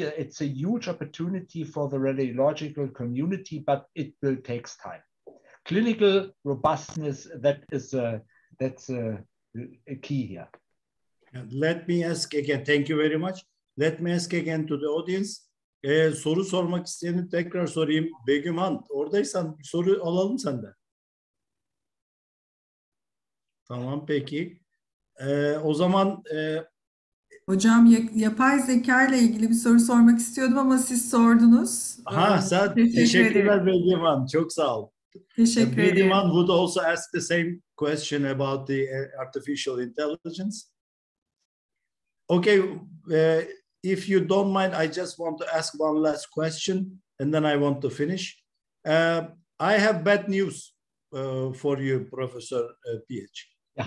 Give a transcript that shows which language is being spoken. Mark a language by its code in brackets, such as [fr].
[en] It's a huge opportunity for the radiological community, but it will take time. Clinical robustness, that's a key here. Let me ask again, thank you very much. Let me ask again to the audience. [tr] Soru sormak isteyeni tekrar sorayım. Begüm Han, oradaysan soru alalım senden. Tamam, peki. O zaman... Hocam yapay zeka ile ilgili bir soru sormak istiyordum ama siz sordunuz. Sen teşekkürler Begüm Han, çok sağ ol. Teşekkür ederim. [en] Begüm Han would also ask the same question about the artificial intelligence. Okay, if you don't mind, I just want to ask one last question and then I want to finish. I have bad news for you, Professor PH. Yeah.